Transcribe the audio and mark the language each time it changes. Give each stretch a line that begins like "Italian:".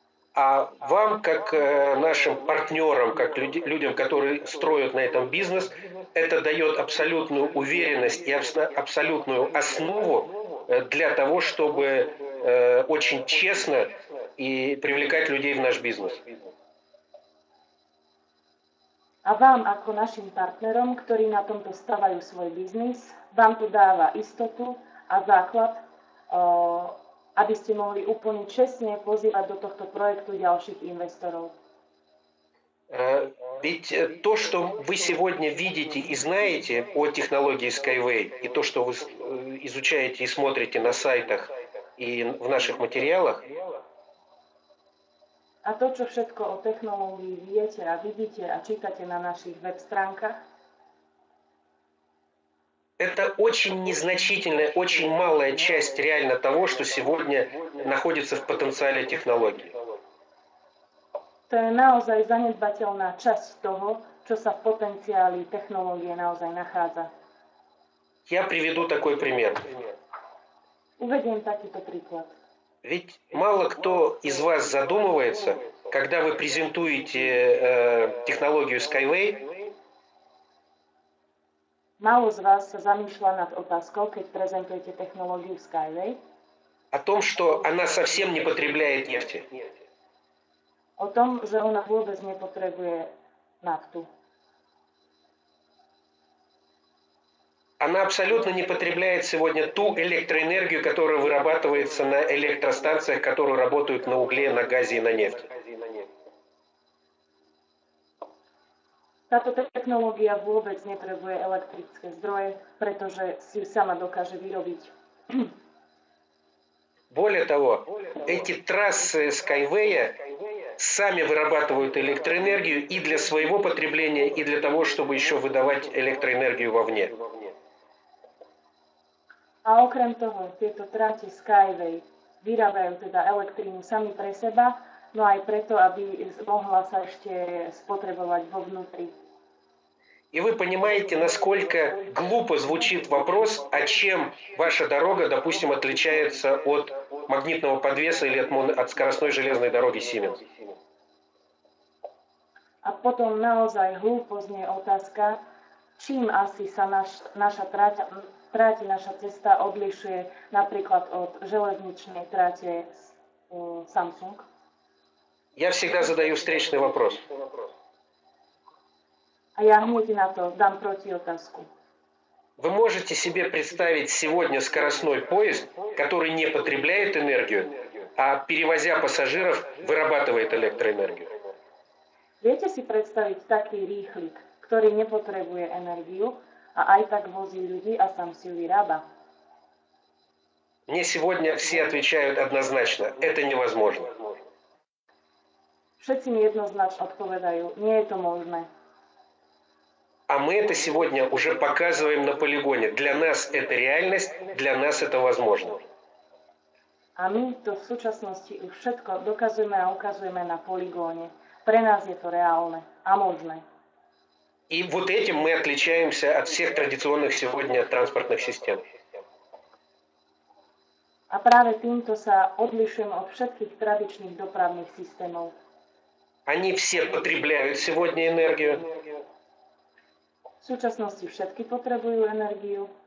Russian: А вам, как нашим партнерам, как людям, которые строят на этом бизнес, это дает абсолютную уверенность и абсолютную основу для того, чтобы очень честно и привлекать людей в наш бизнес.
Slovak: A vám ako našim partnerom, ktorí na tomto stavajú svoj biznis, vám to dáva istotu a základ, aby ste mohli úplne čestne pozývať do tohto projektu ďalších investorov.
Russian: Ведь то, что вы сегодня видите и знаете о технологии Skyway, и то, что вы изучаете и смотрите на сайтах и в наших материалах,
Slovak: a to, čo všetko o technológii viete a vidíte a čítate na našich web stránkach,
Russian: это очень незначительная, очень малая часть реально того, что сегодня находится в потенциале технологии.
Slovak: To je naozaj zanedbateľná časť toho, čo sa v potenciáli technológie naozaj nachádza.
Russian: Я приведу такой пример.
Slovak: Uvediem takýto príklad.
Russian: Ведь мало кто из вас задумывается, когда вы презентуете технологию Skyway,
Slovak: Málo z vás sa zamýšľa nad otázkou, keď prezentujete technológiu Skyway,
Russian: о том, что она совсем не потребляет нефти.
Slovak: o tom, že ona vôbec nepotrebuje naftu.
Russian: Она абсолютно не потребляет сегодня ту электроэнергию, которая вырабатывается на электростанциях, которые работают на угле, на газе и на нефти.
Slovak: Táto technológia vôbec nepotrebuje elektrické zdroje, pretože si sama dokáže vyrobiť.
Russian: Более того, эти трассы Skyway сами вырабатывают электроэнергию и для своего потребления, и для того, чтобы еще выдавать электроэнергию вовне.
Slovak: A okrem toho, tieto trate Skyway vyrábajú teda elektrínu sami pre seba, no aj preto, aby mohla sa ešte spotrebovať vo vnútri.
Russian: И вы понимаете, насколько глупо звучит вопрос, а чем ваша дорога, допустим, отличается от магнитного подвеса или от скоростной железной дороги Siemens.
Slovak: A potom naozaj hlúpo znie otázka, čím asi sa naša cesta odlišuje napríklad od železničnej trate Samsung.
Russian: Я всегда задаю встречный вопрос.
Slovak: A ja hneď na to dám protiotázku.
Russian: Вы можете себе представить сегодня скоростной поезд, который не потребляет энергию, а перевозя пассажиров, vyrabатывает электроэнергию?
Slovak: Viete si predstaviť taký rýchlik, ktorý nepotrebuje energiu a aj tak vozí ľudí a sám si ju vyrába?
Russian: Мне сегодня все отвечают однозначно, это невозможно.
Slovak: Všetci mi jednoznačne odpovedajú, nie je to možné.
Russian: А мы это сегодня уже показываем на полигоне. Для нас это реальность, для нас это возможно.
Slovak: A my to v súčasnosti už všetko dokazujeme a ukazujeme na poligóne. Pre nás je to reálne a možné.
Russian: И вот этим мы отличаемся от всех традиционных сегодня транспортных систем.
Slovak: A práve týmto sa odlišujeme od všetkých tradičných dopravných systémov.
Russian: Они все потребляют сегодня энергию.
Slovak: V súčasnosti všetky potrebujú energiu.